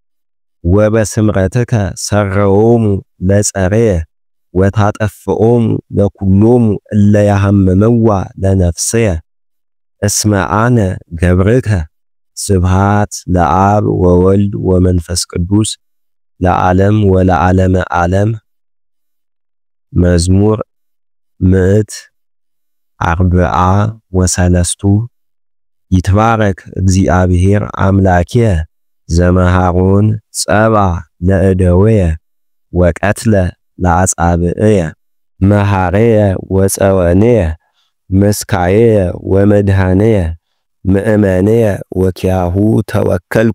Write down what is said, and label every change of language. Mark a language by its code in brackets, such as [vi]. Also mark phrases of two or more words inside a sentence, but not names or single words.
[gez] ወበስምረትከ ሰረዎሙ ለጸረየ ወታጠፍኦሙ ለኩሎሙ እለ ያሐምምዋ ለነፍስየ እስመ አነ ገብርከ። ስብሃት ለአብ ወወልድ ወመንፈስ ቅዱስ ለዓለም ወለዓለመ ዓለም። መዝሙር 143 ይትባረክ እግዚአብሔር አምላክየ ዘመሃሮን ጸባ ለእደወየ ወቀትለ ለአጻብዕየ መሃረየ ወጸወንየ መስካየየ ወመድኃነየ ምእመንየ ወኪያሁ ተወከልኩ